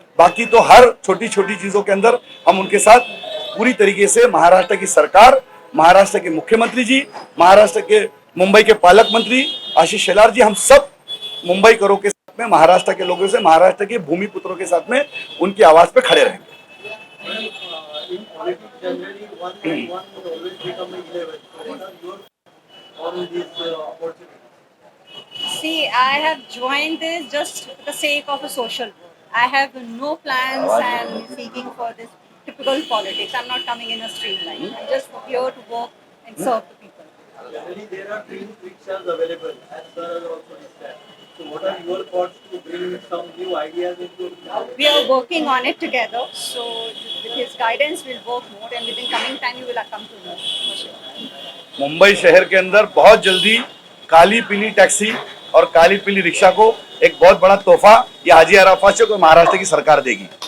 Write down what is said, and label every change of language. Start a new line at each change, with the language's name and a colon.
Hindi: बाकी तो हर छोटी छोटी चीजों के अंदर हम उनके साथ पूरी तरीके से, महाराष्ट्र की सरकार, महाराष्ट्र के मुख्यमंत्री जी, महाराष्ट्र के मुंबई के पालक मंत्री आशीष शेलार जी, हम सब मुंबई करों के साथ में, महाराष्ट्र के लोगों से, महाराष्ट्र के भूमिपुत्रों के साथ में उनकी आवाज पे खड़े रहेंगे।
English: In politics, generally, one and one will always become 11. So, what are your on these opportunities? See, I have joined this just for the sake of a social work. I have no plans and seeking for this typical politics. I'm not coming in a streamline. I'm just here to work and serve the people. Generally, there are train rickshaws available, as sir has also said. So, what are your thoughts to bring some new ideas into? We are working on it together. So, with his guidance, we'll work more, and within coming time, you will come to know for sure.
Hindi: Mumbai शहर के अंदर बहुत जल्दी काली पीली taxi और काली पीली rickshaw को एक बहुत बड़ा तोहफा ये हाजी अराफात से कोई महाराष्ट्र की सरकार देगी।